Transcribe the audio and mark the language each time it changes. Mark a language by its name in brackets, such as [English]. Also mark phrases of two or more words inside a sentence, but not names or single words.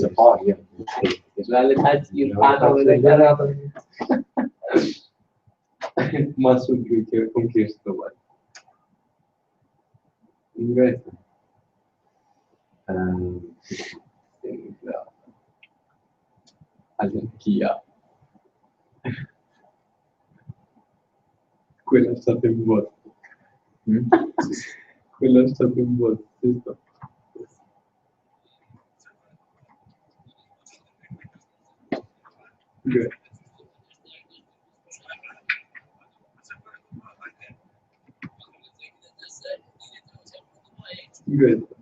[Swedish] Väldigt hett Man såg ju konkurs då. Vet. Kia. [Italian] Quello è stato un voto. Quello è stato un voto. [English] Good. Good.